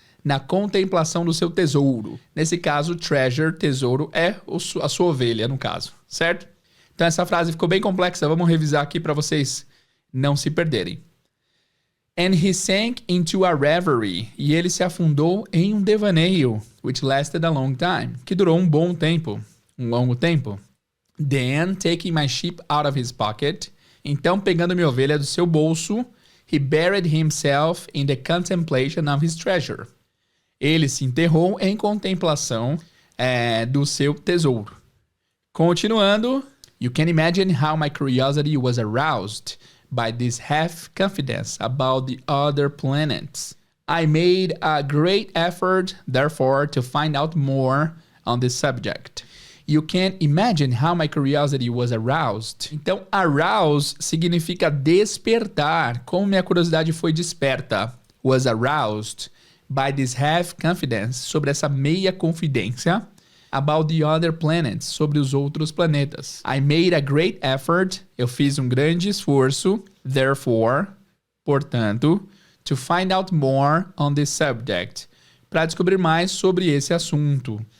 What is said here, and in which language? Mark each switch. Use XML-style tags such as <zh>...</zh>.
<pt>Na contemplação do seu tesouro. Nesse caso, treasure, tesouro, é a sua ovelha, no caso, certo? Então essa frase ficou bem complexa, vamos revisar aqui para vocês não se perderem.</pt> <en>And he sank into a reverie.</en> <pt>E ele se afundou em um devaneio,</pt> <en>which lasted a long time,</en> <pt>que durou um bom tempo, um longo tempo.</pt> <en>Then, taking my sheep out of his pocket,</en> <pt>então pegando minha ovelha do seu bolso,</pt> <en>he buried himself in the contemplation of his treasure.</en> <pt>Ele se enterrou em contemplação do seu tesouro.</pt> <en>Continuando, you can imagine how my curiosity was aroused by this half-confidence about the other planets. I made a great effort, therefore, to find out more on this subject. You can imagine how my curiosity was aroused.</en> <pt>Então, arouse significa despertar. Como minha curiosidade foi desperta.</pt> <en>Was aroused by this half-confidence,</en> <pt>sobre essa meia confidência,</pt> <en>about the other planets,</en> <pt>sobre os outros planetas.</pt> <en>I made a great effort,</en> <pt>eu fiz um grande esforço,</pt> <en>therefore, portanto, to find out more on this subject,</en> <pt>para descobrir mais sobre esse assunto.</pt>